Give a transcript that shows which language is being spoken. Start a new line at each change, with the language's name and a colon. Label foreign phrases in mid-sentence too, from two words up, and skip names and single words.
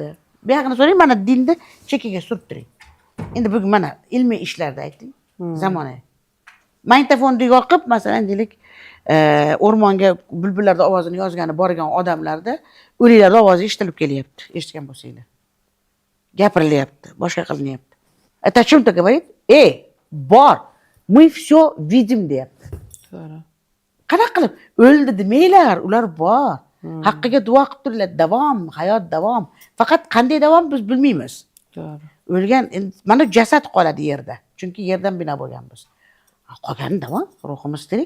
Uzbek: Bu yoqni so'rang, mana dinni chekkaga surttiring. Endi bugun mana ilmiy ishlarda ayting. Zamonaviy. Magnitofonni yoqib, masalan, deylik, o'rmonga bulbullarning ovozini yozgani borgan odamlarda o'liklarning ovozi eshitilib kelyapti. Eshitgan bo'lsanglar. Gapirilyapti, boshqa qilinyapti.
Russian: Это о чем-то говорит? Bor. Мы все видим deyapti.
Uzbek: To'g'ri. Qanaqa qilib o'ldi demanglar, ular bor. Haqqiga duo qilib turinglar, davom, hayot davom. Faqat qanday davom biz bilmaymiz. To'g'ri. O'lgan, mana jasad qoladi yerda. Chunki yerdan bino bo'lganmiz. Qolgani davom, ruhimiz tirik.